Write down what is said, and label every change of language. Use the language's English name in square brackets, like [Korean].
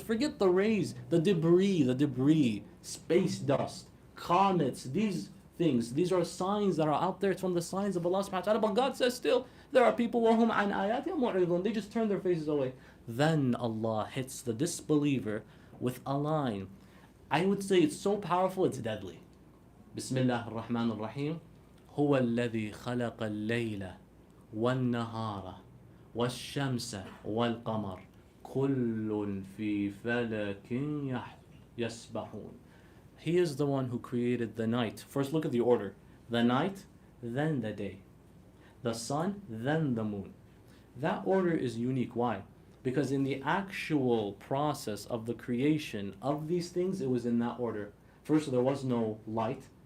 [English] Forget the rays, the debris, space dust, comets, these things. These are signs that are out there. It's from the signs of Allah subhanahu wa ta'ala. But God says still, there are people [Arabic] وَهُمْ عَنْ آيَاتِهِمْ مُعْرِضُونَ. [English] They just turn their faces away. Then Allah hits the disbeliever with a line. I would say it's so powerful, it's deadly. [Arabic] بسم الله الرحمن الرحيم هو الذي خلق الليل والنهار والشمس والقمر كل في فلك يسبحون. [English] He is the one who created the night. First look at the order. The night, then the day. The sun, then the moon. That order is unique. Why? Because in the actual process of the creation of these things, it was in that order. First, there was no light.